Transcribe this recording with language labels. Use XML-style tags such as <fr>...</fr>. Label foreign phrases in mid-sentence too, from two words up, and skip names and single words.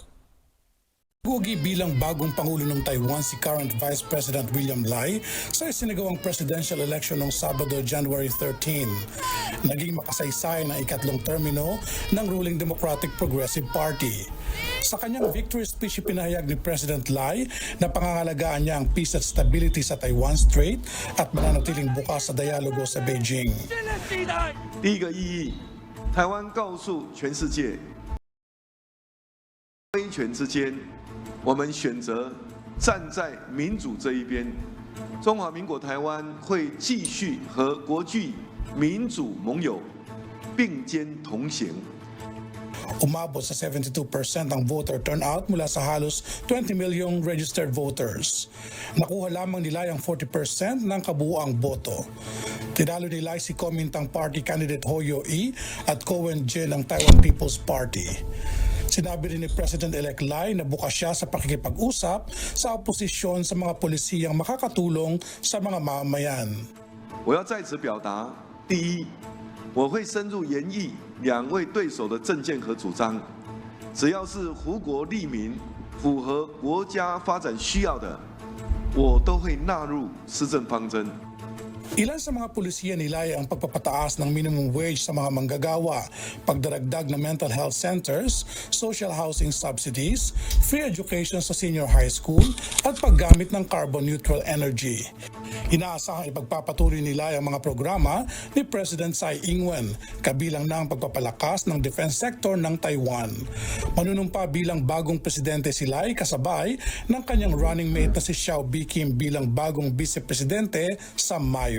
<tl>Gugi bilang bagong Pangulo ng Taiwan si</tl> <en>current Vice President</en> <tl>William Lai sa isinagawang</tl> <en>presidential election</en> <tl>noong Sabado, January 13. Naging makasaysay ng ikatlong termino ng ruling Democratic Progressive Party. Sa kanyang</tl> <en>victory speech,</en> <tl>pinahayag ni President Lai na pangangalagaan niya ang peace at stability sa Taiwan Strait at mananatiling bukas sa dialogo sa Beijing.</tl> <zh>第一个意义，台湾告诉全世界，威权之间，我们选择站在民主这一边。中华民国台湾会继续和国际民主盟友并肩同行。</zh> <tl>Umabot sa 72% ang</tl> <en>voter turnout</en> <tl>mula sa halos 20 milyong</tl> <en>registered voters.</en> <tl>Nakuha lamang nila ang 40% ng kabuuang boto. Tinalo ni Lai si Kuomintang Party candidate Ho Yo-i at Ko Wen-je ng Taiwan People's Party. Sinabi rin ni President-elect Lai na bukas siya sa pakikipag-usap sa oposisyon sa mga polisiyang makakatulong sa mga mamamayan.</tl> <zh>我要在此表达：第一，我会深入研议两位对手的政见和主张，只要是胡国利民、符合国家发展需要的，我都会纳入施政方针。</zh> <tl>Ilan sa mga pulisiya nilaya ang pagpapataas ng</tl> <en>minimum wage</en> <tl>sa mga manggagawa, pagdaragdag ng</tl> <en>mental health centers, social housing subsidies, free education</en> <tl>sa</tl> <en>senior high school,</en> <tl>at paggamit ng</tl> <en>carbon-neutral energy.</en> <tl>Inaasahang ipagpapatuloy nila ang mga programa ni President Tsai Ing-wen, kabilang na ang pagpapalakas ng</tl> <en>defense sector</en> <tl>ng Taiwan. Manunumpa bilang bagong presidente si Lai kasabay ng kanyang</tl> <en>running mate</en> <tl>na si Xiao Bi-kim bilang bagong vice-presidente sa Mayo.</tl>